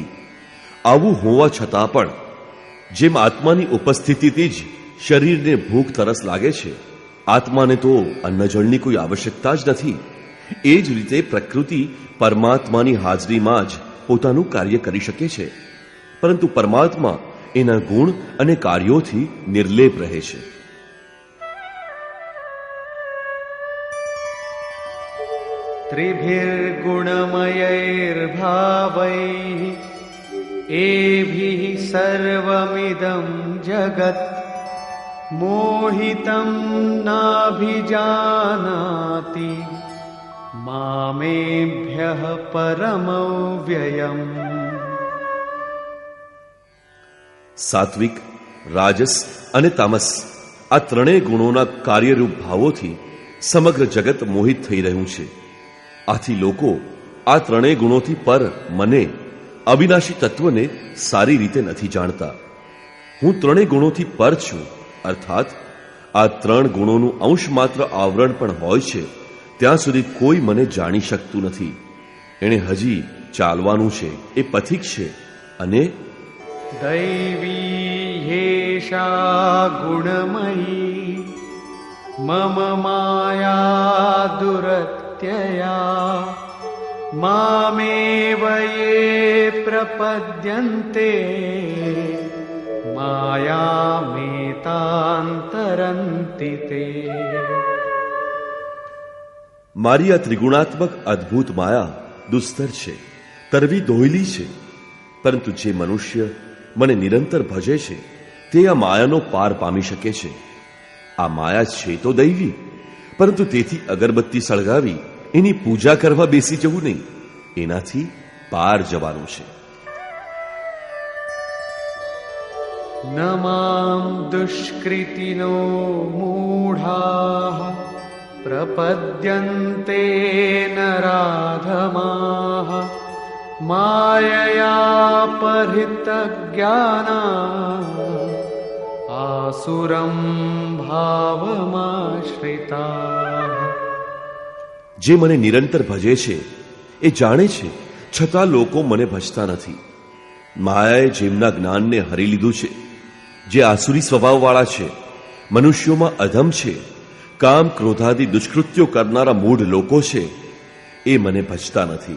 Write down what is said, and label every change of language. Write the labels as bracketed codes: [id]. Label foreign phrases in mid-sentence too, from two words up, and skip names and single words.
[gu] આવું હોવા છતાં પણ જેમ આત્માની ઉપસ્થિતિથી જ શરીરને ભૂખ તરસ લાગે છે, આત્માને તો અન્નજળની કોઈ આવશ્યકતા જ નથી. એ જ રીતે પ્રકૃતિ પરમાત્માની હાજરીમાં જ પોતાનું કાર્ય કરી શકે છે, પરંતુ પરમાત્મા એના ગુણ અને કાર્યોથી નિર્લેપ રહે છે. [sa] त्रिभिर्गुणमयैर्भावैः एभिः सर्वमिदं जगत् मोहितं नाभिजानाति मामेभ्यः परमव्ययम्। [gu] સાત્વિક, રાજસ અને તામસ આ ત્રણેય ગુણોના કાર્યરૂપ ભાવોથી સમગ્ર જગત મોહિત થઈ રહ્યું છે. આથી લોકો આ ત્રણેય ગુણોથી પર મને, અવિનાશી તત્વને સારી રીતે નથી જાણતા. હું ત્રણેય ગુણોથી પર છું, અર્થાત આ ત્રણ ગુણોનું અંશ માત્ર આવરણ પણ હોય છે ત્યાં સુધી કોઈ મને જાણી શકતું નથી. એણે હજી ચાલવાનું છે, એ પથિક છે. અને [sa] दैवी ह्येषा गुणमयी मम माया दुरत्यया मामेव ये प्रपद्यन्ते मायामेतान्तरन्ति ते। [gu] મારી આ ત્રિગુણાત્મક અદ્ભુત માયા દુસ્તર છે, તરવી દોયલી છે. પરંતુ જે મનુષ્ય મને નિરંતર ભજે છે તે આ માયાનો પાર પામી શકે છે. આ માયા છે તો દૈવી, પરંતુ તેથી અગરબત્તી સળગાવી એની પૂજા કરવા બેસી જવું નહીં. એનાથી પાર જવાનું છે. [sa] न मां दुष्कृतिनो मूढाः प्रपद्यन्ते नराधमाः मायया परितज्ञाना आसुरं भावमाश्रिताः। [gu] જે મને નિરંતર ભજે છે એ જાણે છે, છતાં લોકો મને ભજતા નથી. માયાએ જેમના જ્ઞાનને હરી લીધું છે, જે આસુરી સ્વભાવવાળા છે, મનુષ્યોમાં અધમ છે, કામ ક્રોધાદિ દુષ્કૃત્યો કરનારા મૂઢ લોકો છે, એ મને ભજતા નથી.